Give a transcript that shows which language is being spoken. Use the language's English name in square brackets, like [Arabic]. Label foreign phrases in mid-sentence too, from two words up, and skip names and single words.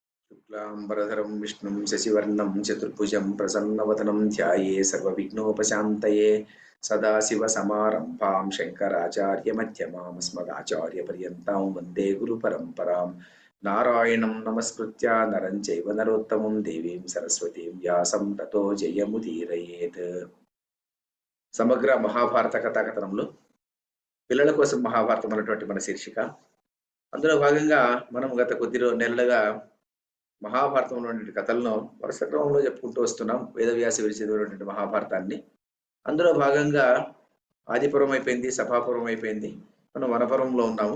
[Sanskrit] शुक्लांबरधरं विष्णुं शशिवर्णं चतुर्भुजं प्रसन्नवदनं ध्याये सर्वविघ्नोपशान्तये सदाशिवसमारम्भां शङ्कराचार्यमध्यमाम् अस्मदाचार्यपर्यन्तां वन्दे गुरुपरम्परां नारायणं नमस्कृत्य नरं चैव नरोत्तमं देवीं सरस्वतीं व्यासं ततो जयमुदीरयेत्। [Telugu] సమగ్ర మహాభారత కథాకథనంలో పిల్లల కోసం మహాభారతం అన్నటువంటి మన శీర్షిక. అందులో భాగంగా మనం గత కొద్ది నెలలుగా మహాభారతంలోని కథలను వరుస క్రమంలో చెప్పుకుంటూ వస్తున్నాం. వేదవ్యాస విరచితమైనటువంటి మహాభారతాన్ని. అందులో భాగంగా ఆదిపురం అయిపోయింది, సభాపురం అయిపోయింది, మనం వనపురంలో ఉన్నాము.